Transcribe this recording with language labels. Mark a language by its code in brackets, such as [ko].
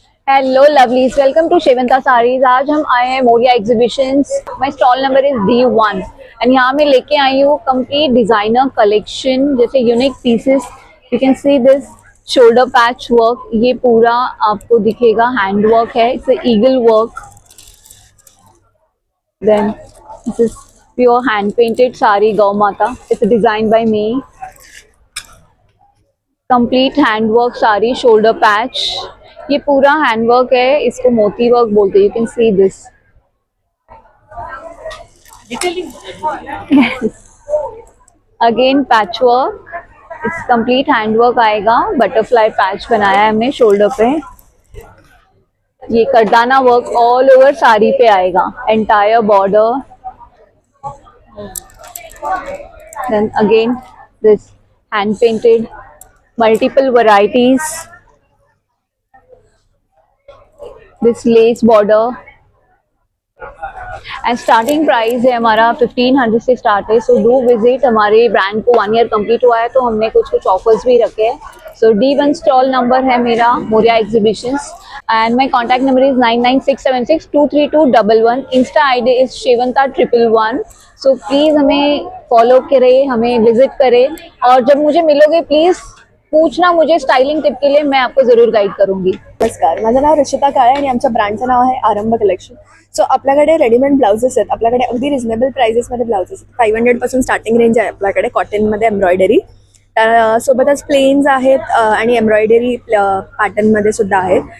[en] Hello lovelies, welcome to Shevanta sarees. [hi] आज हम आए हैं [en] Moriya exhibitions. My stall number is D1 and [hi] यहाँ मैं लेके आई हूँ कंप्लीट डिजाइनर कलेक्शन. जैसे [en] Unique pieces, you can see this shoulder patch work. [hi] ये पूरा आपको दिखेगा हैंड वर्क है. [en] It's eagle work. Then this is pure hand painted sari Gau Mata. It's designed by me. Complete handwork sari, shoulder patch. [hi] ये पूरा handwork है, इसको मोती वर्क बोलते हैं. [en] You can see this. Again patchwork. It's complete handwork [hi] आएगा. [en] Butterfly patch [hi] बनाया है हमने शोल्डर पे. ये करदाना वर्क ऑल ओवर साड़ी पे आएगा. [en] Entire border. Then again this hand painted, multiple varieties. This lace border. [hi] And starting price है हमारा 1500 से स्टार्ट है. [en] So do visit. [hi] हमारे ब्रांड को 1 ईयर कंप्लीट हुआ है तो हमने कुछ कुछ ऑफर्स भी रखे हैं. सो D1 स्टॉल नंबर है मेरा Moriya exhibitions [en] and my contact number is [hi] 9967623211. [en] Insta ID is शेवंता111. [hi] So please हमें फॉलो करें, हमें विजिट करें और जब मुझे मिलोगे प्लीज़ पूछना मुझे स्टाइलिंग टिप के लिए, मैं आपको जरूर गाईड करूंगी. [mr] नमस्कार, माझं नाव रक्षिता काळे आणि आमच्या ब्रँडचं नाव आहे आरंभ कलेक्शन. सो आपल्याकडे रेडीमेड ब्लाउजेस आहेत. आपल्याकडे अगदी रिजनेबल प्राइजेसमध्ये ब्लाउजेस आहेत. 500 पासून स्टार्टिंग रेंज आहे आपल्याकडे कॉटनमध्ये एम्ब्रॉयडरी. सोबतच प्लेन्स आहेत आणि एम्ब्रॉयडरी पॅटर्नमध्ये सुद्धा आहेत.